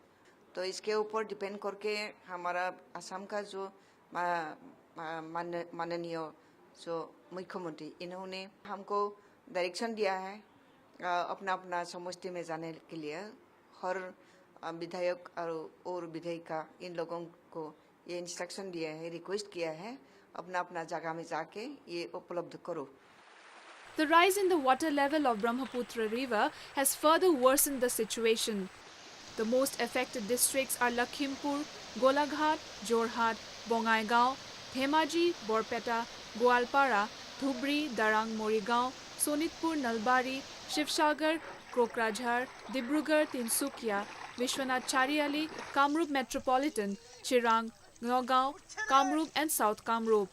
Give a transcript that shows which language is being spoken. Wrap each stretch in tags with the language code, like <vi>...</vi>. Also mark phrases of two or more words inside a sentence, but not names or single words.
<hi>तो इसके ऊपर डिपेंड करके हमारा असम का जो माननीय जो मुख्यमंत्री, इन्होंने हमको डायरेक्शन दिया है अपना अपना समष्टि में जाने के लिए। हर विधायक और विधायिका इन लोगों को ये इंस्ट्रक्शन दिया है, रिक्वेस्ट किया है अपना अपना जगह में जाके ये उपलब्ध करो।</hi> <en>The rise in the water level of Brahmaputra river has further worsened the situation. The most affected districts are Lakhimpur, Golaghat, Jorhat, Bongaigaon, Dhemaji, Borpeta, Goalpara, Dhubri, Darang, Morigaon, Sonitpur, Nalbari, Shivsagar, Kokrajhar, Dibrugarh, Tinsukia, Vishwanath Chariali, Kamrup Metropolitan, Chirang, Nagaon, Kamrup and South Kamrup.</en>